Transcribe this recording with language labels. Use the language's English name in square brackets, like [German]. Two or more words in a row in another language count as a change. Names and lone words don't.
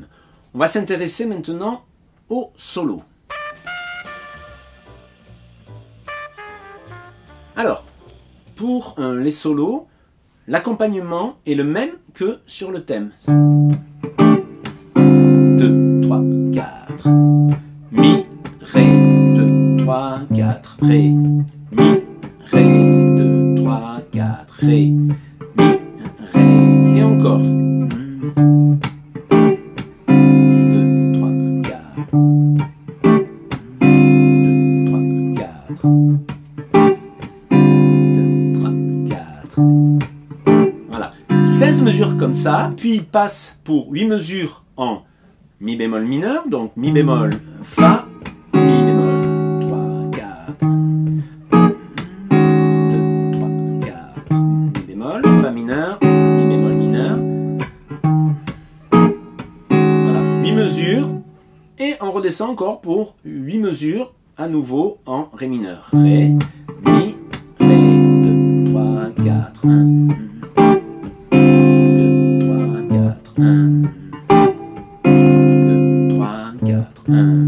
[French] On va s'intéresser maintenant au solo. Alors, pour les solos, l'accompagnement est le même que sur le thème. 2, 3, 4. Mi, ré, 2, 3, 4, ré. Mi, ré, 2, 3, 4, ré. Mi, ré, et encore. 2, 3, 4. 2, 3, 4. 2, 3, 4. Voilà. 16 mesures comme ça, puis il passe pour 8 mesures en mi bémol mineur, donc mi bémol, fa, mi bémol, 3, 4, 2, 3, 4, mi bémol, fa mineur, mi bémol mineur. Voilà, 8 mesures, et on redescend encore pour 8 mesures, à nouveau en ré mineur. Ré, mi, ré, 2, 3, 4, 1, 2, 3, 4, 1, 2, 3, 4, 1.